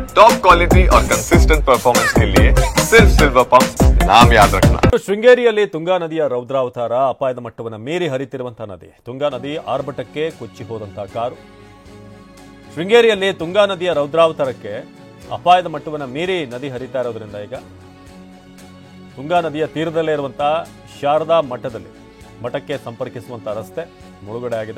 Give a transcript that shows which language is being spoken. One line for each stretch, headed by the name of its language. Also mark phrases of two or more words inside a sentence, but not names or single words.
English: top quality
Hindi: और
English: consistent performance
Hindi: के लिए सिर्फ सिल्वर पंप नाम याद रखना।
Kannada: ಶೃಂಗೇರಿಯಲ್ಲಿ ತುಂಗಾ ನದಿಯ ರೌದ್ರಾವತಾರ ಅಪಾಯದ ಮಟ್ಟವನ್ನು ಮೀರಿ ಹರಿತಿರುವಂತಹ ನದಿ. ತುಂಗಾ ನದಿ ಆರ್ಭಟಕ್ಕೆ ಕೊಚ್ಚಿ ಹೋದಂತಹ ಕಾರು. ಶೃಂಗೇರಿಯಲ್ಲಿ ತುಂಗಾ ನದಿಯ ರೌದ್ರಾವತಾರಕ್ಕೆ ಅಪಾಯದ ಮಟ್ಟವನ್ನು ಮೀರಿ ನದಿ ಹರಿತಾ ಇರೋದ್ರಿಂದ ಈಗ ತುಂಗಾ ನದಿಯ ತೀರದಲ್ಲೇ ಇರುವಂತಹ ಶಾರದಾ ಮಠಕ್ಕೆ ಸಂಪರ್ಕಿಸುವಂತಹ ರಸ್ತೆ ಮುಳುಗಡೆ ಆಗಿದೆ.